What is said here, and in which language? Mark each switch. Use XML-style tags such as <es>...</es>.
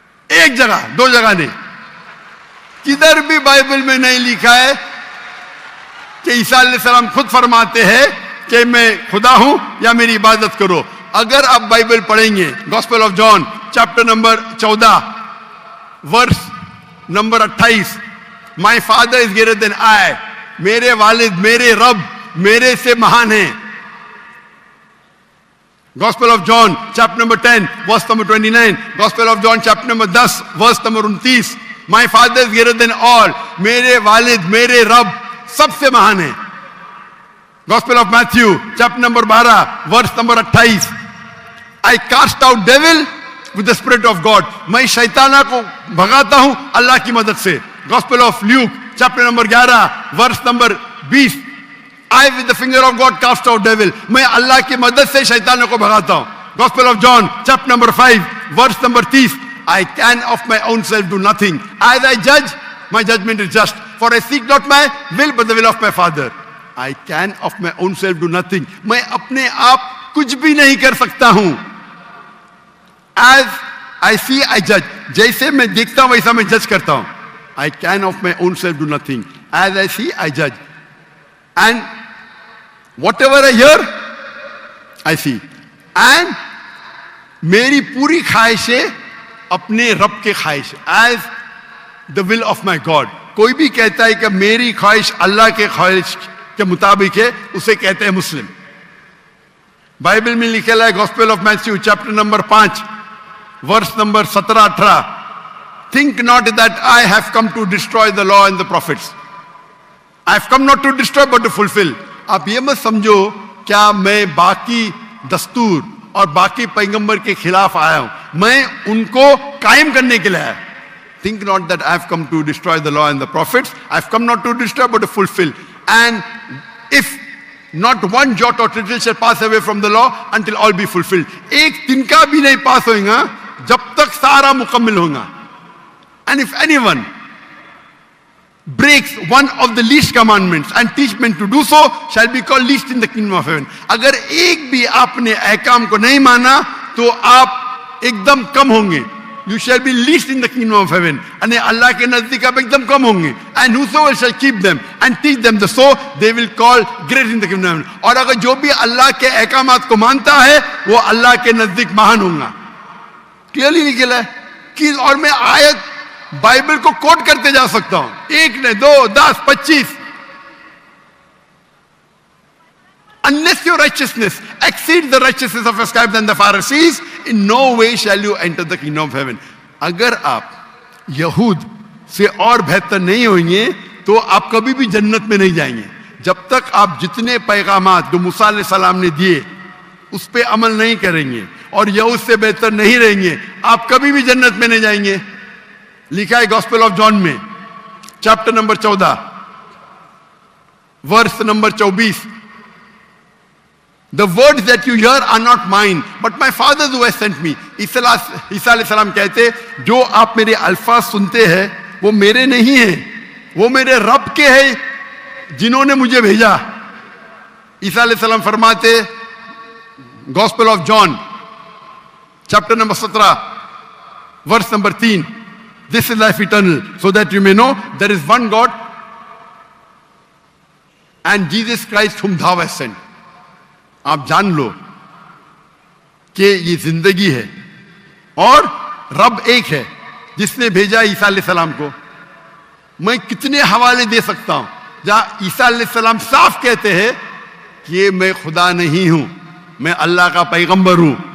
<ur>ایک جگہ, دو جگہ نہیں. کدھر بھی بائبل میں نہیں لکھا ہے کہ عیسیٰ علیہ السلام خود فرماتے ہیں کہ میں خدا ہوں یا میری عبادت کرو. اگر آپ بائبل پڑھیں گے gospel of John chapter number 14 verse number 28,</ur> <en>my father is greater than I,</en> <ur>میرے والد میرے رب میرے سے مہان ہیں.</ur> <en>Gospel of John chapter number 10 verse number 29, Gospel of John chapter number 10 verse number 29, my father is greater than all,</en> <ur>میرے والد میرے رب سب سے مہان ہیں.</ur> <en>Gospel of Matthew chapter number 12 verse number 28, I cast out devil with the spirit of God,</en> <ur>میں شیطانہ کو بھگاتا ہوں اللہ کی مدد سے.</ur> <en>Gospel of Luke chapter number 11 verse number 20, I with the finger of God cast out devil,</en> <ur>میں اللہ کی مدد سے شیطانوں کو بھگاتا ہوں.</ur> <en>Gospel of John chapter number 5 verse number 30, I can of my own self do nothing, as I judge my judgment is just, for I seek not my will but the will of my Father. I can of my own self do nothing,</en> <ur>میں اپنے آپ کچھ بھی نہیں کر سکتا ہوں.</ur> <en>As I see I judge, جیسے میں دیکھتا ہوں ویسا میں جج کرتا ہوں. I can of my own self do nothing, as I see I judge, and whatever I hear I see, and</en> <ur>میری پوری خواہش ہے اپنے رب کے خواہش,</ur> <en>as the will of my God.</en> <ur>کوئی بھی کہتا ہے کہ میری خواہش اللہ کے خواہش کے مطابق ہے, اسے کہتے ہیں مسلم. بائبل میں لکھا ہے gospel of Matthew chapter number 5 verse number 17-18,</ur> <en>think not that I have come to destroy the law and the prophets. I have come not to destroy but to fulfill.</en> <ur>آپ یہ مت سمجھو کیا میں باقی دستور اور باقی پیغمبر کے خلاف آیا ہوں, میں ان کو قائم کرنے کے لیے آیا.</ur> <en>Think not that I have come to destroy the law and the prophets. I have come not to destroy but to fulfill. And if not one jot or tittle shall pass away from the law until all be fulfilled.</en> <ur>ایک تنکا بھی نہیں پاس ہوئے گا جب تک سارا مکمل ہوگا.</ur> <en>And if anyone breaks one of the least commandments and teach men to do so shall be called least in the kingdom of heaven.</en> <ur>اگر ایک بھی آپ نے احکام کو نہیں مانا تو آپ ایک دم کم ہوں گے.</ur> <en>You shall be least in the kingdom of heaven.</en> <ur>یعنی اللہ کے نزدیک آپ ایک دم کم ہوں گے.</ur> <en>And whosoever shall keep them and teach them the so they will call great in the kingdom of heaven.</en> <ur>اور اگر جو بھی اللہ کے احکامات کو مانتا ہے وہ اللہ کے نزدیک مہان ہوگا. کلیئرلی نکلا ہے کہ, اور میں آیت بائبل کو کوٹ کرتے جا سکتا ہوں, ایک نے 2 10 25.</ur> <en>Unless your righteousness exceeds the righteousness of your scribes and the Pharisees, in no way shall you enter the kingdom of heaven.</en> <ur>اگر آپ یہود سے اور بہتر نہیں ہوئیں گے تو آپ کبھی بھی جنت میں نہیں جائیں گے. جب تک آپ جتنے پیغامات جو موسیٰ علیہ السلام نے دیے اس پہ عمل نہیں کریں گے اور یہود سے بہتر نہیں رہیں گے, آپ کبھی بھی جنت میں نہیں جائیں گے. لکھا ہے گاسپل آف جان میں chapter number 14 verse number 24,</ur> <en>The words that you hear are not mine, but my Father who has sent me.</en> <ur>عیسیٰ علیہ السلام کہتے جو آپ میرے الفاظ سنتے ہیں وہ میرے نہیں ہیں, وہ میرے رب کے ہیں جنہوں نے مجھے بھیجا. عیسیٰ علیہ السلام فرماتے gospel of John chapter number 17 verse number 3,</ur> <en>This is life eternal, so that you may know there is one God and Jesus Christ whom thou hast sent.</en> <ur>آپ جان لو کہ یہ زندگی ہے اور رب ایک ہے جس نے بھیجا عیسیٰ علیہ السلام کو. میں کتنے حوالے دے سکتا ہوں جہاں عیسیٰ علیہ السلام صاف کہتے ہیں کہ میں خدا نہیں ہوں, میں اللہ کا پیغمبر ہوں.</ur>